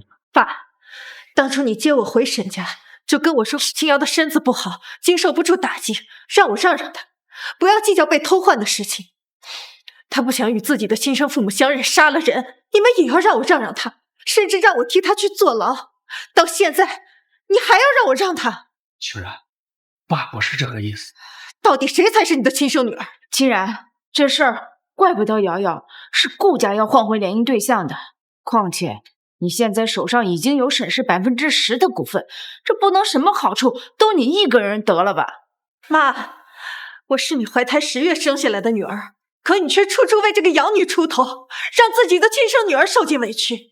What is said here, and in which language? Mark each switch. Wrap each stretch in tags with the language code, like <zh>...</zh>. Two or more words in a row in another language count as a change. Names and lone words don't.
<zh>爸，當初你接我回沈家，就跟我說清瑤的身子不好，經受不住打擊，讓我讓她，不要計較被偷換的事情。她不想與自己的親生父母相認，殺了人，你們也要讓我讓她，甚至讓我替她去坐牢。到現在，你還要讓我讓她？清然，爸不是這個意思。到底誰才是你的親生女兒？清然，這事兒怪不得瑤瑤，是顧家要換回聯姻對象的。況且你現在手上已經有沈氏10%的股份，這不能什麼好處都你一個人得了吧？媽，我是你懷胎10月生下來的女兒，可你卻處處為這個養女出頭，讓自己的親生女兒受盡委屈。</zh>